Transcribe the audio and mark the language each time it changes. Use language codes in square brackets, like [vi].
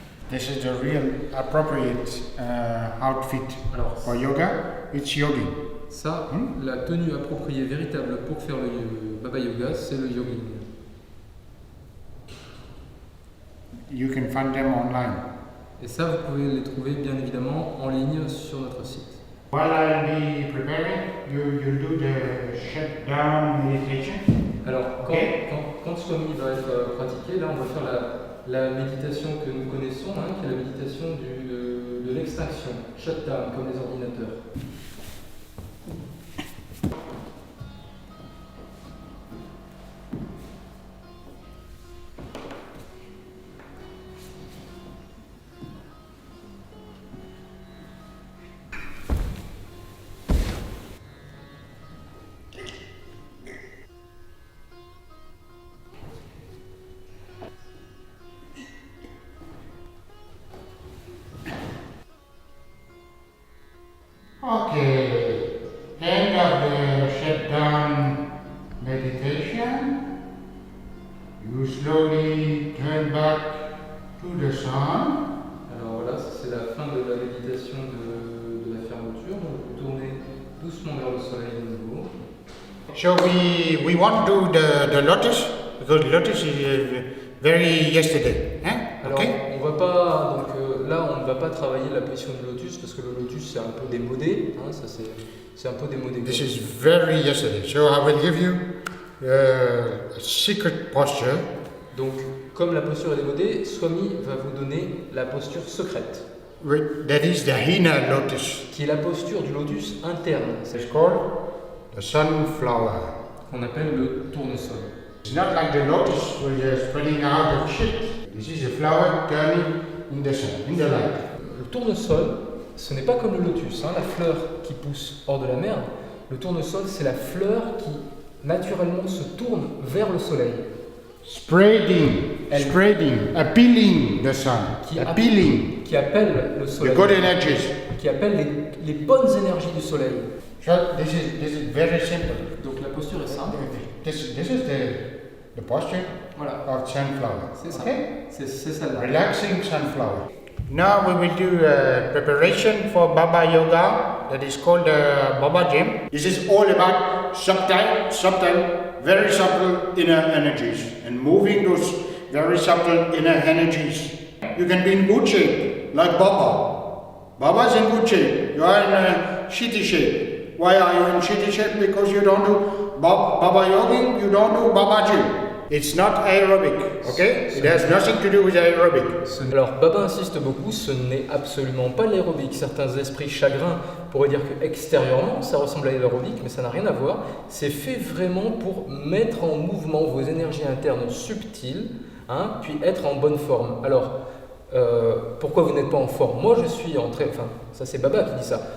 [en] This is a real appropriate outfit for yoga. It's yogi. [fr] Ça, la tenue appropriée véritable pour faire le Baba Yoga, c'est le yogi. [en] You can find them online. [fr] Et ça, vous pouvez les trouver bien évidemment en ligne sur notre site. [en] While I'll be preparing, you'll do the shutdown meditation. [fr] Alors, quand Swami va être pratiqué, là, on va faire la méditation que nous connaissons, qui est la méditation de l'extinction, shutdown, comme les ordinateurs. [en] Okay, end of the shutdown meditation. You slowly turn back to the sun. [fr] Alors voilà, c'est la fin de la méditation de la fermeture. Vous tournez doucement vers le soleil de nouveau. [en] So we want to do the lotus because lotus is very yesterday. [fr] Alors, [en] Okay. [fr] on va pas, donc là, on ne va pas travailler la position du lotus parce que le lotus c'est un peu démodé, ça c'est un peu démodé. [en] This is very yesterday. So I will give you a secret posture. [fr] Donc, comme la posture est démodée, Swami va vous donner la posture secrète, [en] That is the Hina lotus. [fr] qui est la posture du lotus interne, [en] It's called the sunflower. [fr] qu'on appelle le tournesol. [en] It's not like the lotus where you're spreading out of shit. This is a flower turning in the sun, in the light. [fr] Le tournesol, ce n'est pas comme le lotus, la fleur qui pousse hors de la mer. Le tournesol, c'est la fleur qui naturellement se tourne vers le soleil. [en] Spreading, appealing the sun, [fr] Qui appelle le [en] the [fr] soleil, [en] good energies. [fr] qui appelle les bonnes énergies du soleil. [en] So this is very simple. [fr] Donc la posture est simple. [en] This is the posture [fr] Voilà, [en] of sunflower. [fr] c'est ça. [en] Okay? [fr] C'est celle-là. [en] Relaxing sunflower. Now we will do a preparation for Baba Yoga that is called Baba Gym. This is all about subtle, very subtle inner energies and moving those very subtle inner energies. You can be in good shape, like Baba. Baba's in good shape. You are in a shitty shape. Why are you in shitty shape? Because you don't do Baba Yoga, you don't do Baba Gym. It's not aerobic, okay? It has nothing to do with aerobic. [fr] Alors Baba insiste beaucoup, ce n'est absolument pas l'aérobic. Certains esprits chagrins pourraient dire que extérieurement ça ressemble à l'aérobic, mais ça n'a rien à voir. C'est fait vraiment pour mettre en mouvement vos énergies internes subtiles, puis être en bonne forme. Alors, pourquoi vous n'êtes pas en forme? Moi je suis ça c'est Baba qui dit ça.